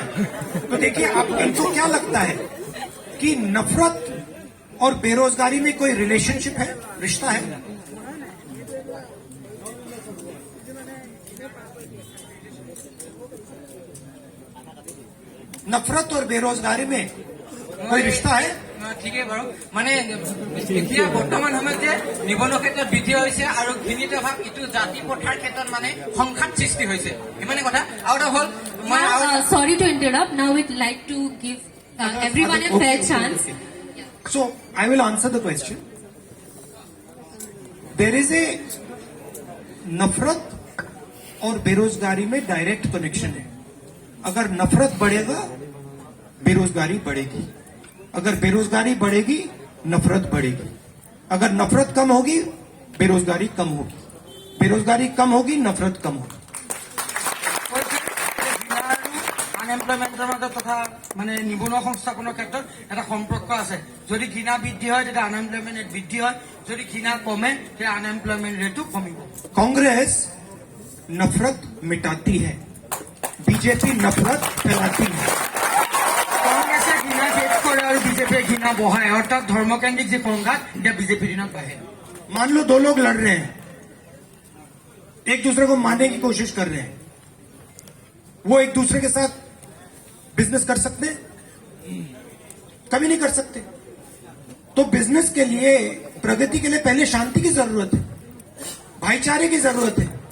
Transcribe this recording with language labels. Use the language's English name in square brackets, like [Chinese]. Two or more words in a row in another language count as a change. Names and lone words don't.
[Hindi] तो देखिए, आप इनको क्या लगता है कि नफरत और बेरोजगारी में कोई रिलेशनशिप है, रिश्ता है? नफरत और बेरोजगारी में कोई रिश्ता है? [Assamese] ঠিকে বাৰু মানে এতিয়া বৰ্তমান সময়ত যে নিবনুৱা ক্ষেত্ৰত বৃদ্ধি হৈছে আৰু ঘৃণিত ভাৱ ইটো জাতি প্ৰথাৰ ক্ষেত্ৰত মানে সংঘাত সৃষ্টি হৈছে, ইমানে কথা। আৰু এটা হ'ল [English] Sorry to interrupt. Now we'd like to give everyone a fair chance. So I will answer the question. There is a [Hindi] नफरत और बेरोजगारी में [English] direct connection [Hindi] है। अगर नफरत बढ़ेगा बेरोजगारी बढ़ेगी, अगर बेरोजगारी बढ़ेगी नफरत बढ़ेगी, अगर नफरत कम होगी बेरोजगारी कम होगी, बेरोजगारी कम होगी नफरत कम होगी। [Assamese] আনএমপ্লয়মেন্টৰ মাজত তথা মানে নিবনুৱা সংস্থাপনৰ ক্ষেত্ৰত এটা সম্পৰ্ক আছে। যদি ঘৃণা বৃদ্ধি হয় তেতিয়া [English] unemployment rate [Assamese] বৃদ্ধি হয়, যদি ঘৃণা কমে তেতিয়া [English] unemployment rate [Assamese] কমিব। [Hindi] कांग्रेस नफरत मिटाती है, बीजेपी नफरत फैलाती है। [Assamese] কংগ্ৰেছে ঘৃণা শেষ কৰে আৰু বিজেপিয়ে ঘৃণা বঢ়ায়, অৰ্থাৎ ধৰ্মকেন্দ্ৰিক যি সংঘাত এতিয়া বিজেপিৰ দিনত বাঢ়ে। [Hindi] मान लो दो लोग लड़ रहे हैं, एक दूसरे को मारने की कोशिश कर रहे हैं, वो एक दूसरे के साथ बिजनेस कर सकते हैं? कभी नहीं कर सकते। तो बिजनेस के लिए, प्रगति के लिए पहले शांति की जरूरत है, भाईचारे की जरूरत है।